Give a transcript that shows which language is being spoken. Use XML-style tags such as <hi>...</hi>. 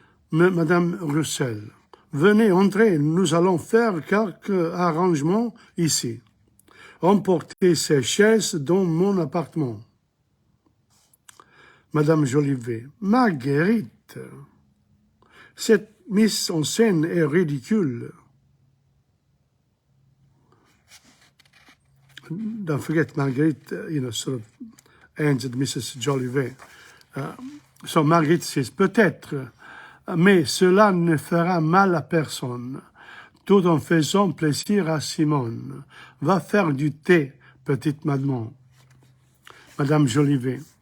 <fr>Madame Roussel, venez André, nous allons faire quelques arrangements ici. Emportez ces chaises dans mon appartement. Madame Jolivet, Marguerite, cette mise en scène est ridicule.</fr> <en>Don't forget, Marguerite, sort of answered Mrs. Jolivet. So Marguerite says,</en> <fr>peut-être, mais cela ne fera mal à personne, tout en faisant plaisir à Simone. Va faire du thé, petite maman. Madame Jolivet.</fr>